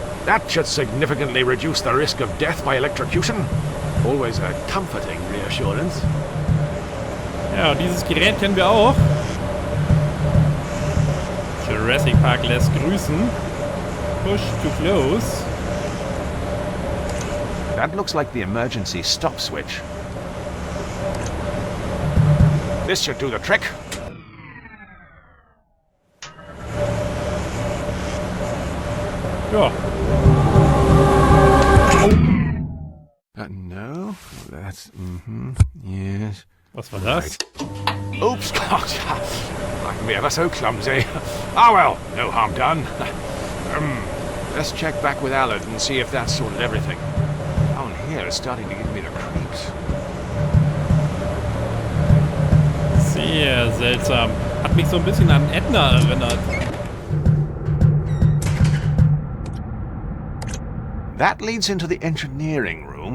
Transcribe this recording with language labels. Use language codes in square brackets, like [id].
[en] That should significantly reduce the risk of death by electrocution. Always a comforting reassurance. [de] Ja, und dieses Gerät kennen wir auch. Jurassic Park lässt grüßen. [en] Push to close. That looks like the emergency stop switch. This should do the trick. [de] Ja. [en] No, that's, yes. [de] Was war das? [en] Oops, God, I can be ever so clumsy. Ah well, no harm done. Let's check back with Aled and see if that's sorted everything. Down here is starting to give me the creeps. [de] Sehr seltsam. Hat mich so ein bisschen an Edna erinnert. [en] That leads into the engineering room.